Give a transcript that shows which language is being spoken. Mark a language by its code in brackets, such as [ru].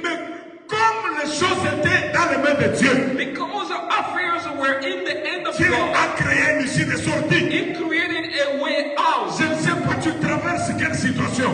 [fr] Mais comme les choses étaient dans les mains de Dieu, [en] Because the affairs were in the hand of [fr] Dieu [en] God, [fr] a créé une issue de sortie. [en] He created a way out. [fr] Je ne sais pas, tu traverses quelle situation.